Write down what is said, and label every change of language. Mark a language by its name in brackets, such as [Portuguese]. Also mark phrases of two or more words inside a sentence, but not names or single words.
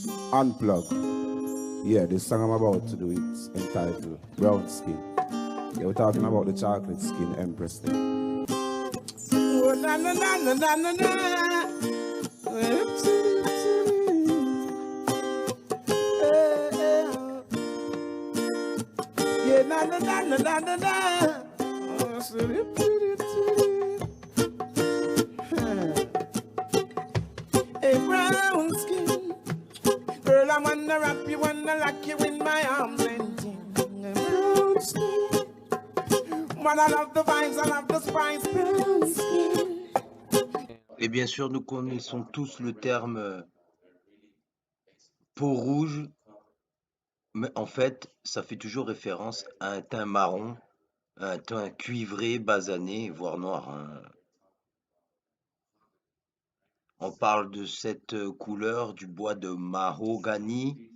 [English] Unplug. Yeah, this song I'm about to do it's entitled Brown Skin. Yeah, we're talking about the chocolate skin empress thing. Oh, na na na na na na na. Yeah, na na na na na na na. Hey, brown skin, girl, I wanna wrap you, wanna lock you in my arms and brown skin, but I love the vibes, I love the spice, brown skin. [French] Et bien sûr, nous connaissons tous le terme peau rouge, mais en fait, ça fait toujours référence à un teint marron, à un teint cuivré, basané, voire noir, hein. On parle de cette couleur du bois de mahogany.